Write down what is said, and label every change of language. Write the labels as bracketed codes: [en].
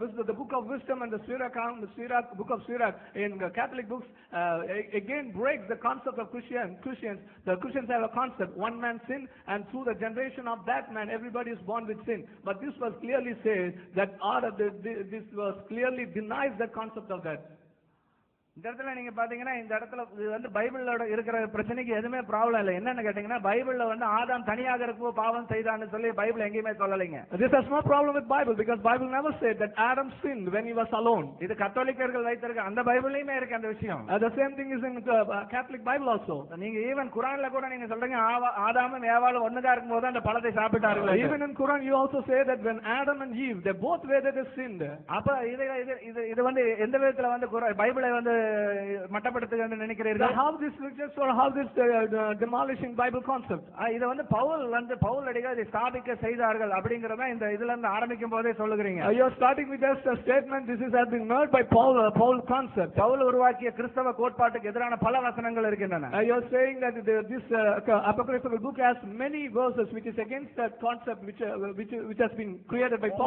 [en] The book of wisdom and the book of Sirach in the Catholic books again breaks the concept of Christians. The Christians have a concept, one man sinned, and through the generation of that man, everybody is born with sin. But this verse clearly says that this verse clearly denies the concept of that. [ta] இந்த இடத்துல நீங்க பாத்தீங்கன்னா இந்த இடத்துல இது வந்து பைபிளோட இருக்கிற பிரச்சனைக்கு எதுவுமே ப்ராப்ளம் இல்லை. என்னன்னு கேட்டீங்கன்னா பைபிள்ல வந்து ஆதாம் தனியாக இருப்போ பாவம் செய்தான்னு சொல்லி பைபிள் எங்கேயுமே சொல்லலைங்க. [en] This has no problem with Bible because Bible never said that Adam sinned when he was alone. [ta] இது கத்தோலிக்கர்கள் வைத்திருக்க அந்த பைபிள்லயுமே இருக்கு அந்த விஷயம். [en] The same thing is in Catholic Bible also. [ta] நீங்க ஈவன் குர்ஆன்ல கூட நீங்க சொல்றீங்க ஆதாமும் ஏவாளும் ஒண்ணுதா இருக்கும்போது அந்த பழத்தை சாப்பிட்டார்கள். [en] Even in Quran you also say that when Adam and Eve they both were they sinned. [ta] அப்ப இது வந்து எந்த விதத்துல வந்து பைபிளை வந்து மட்டப்படுத்துகிறது நினைக்கிறீர்கள்? [en] How this scriptures or how this demolishing Bible concept? [ta] இது வந்து பவுல் அடிகள் இதை ஸ்தாபிக்க செய்தார்கள் அப்படிங்கறத இந்த இதுல இருந்து ஆரம்பிக்கும் போதே சொல்லுகிறீங்க. [en] You are starting with this statement this has been made by Paul concept. [ta] Pavul உருவாக்கிய கிறிஸ்தவ கோட்பாட்டுக்கு எதிரான பல வசனங்கள் இருக்கின்றன. [en] You are saying that this apocryphal book has many verses which is against that concept which has been created by Paul.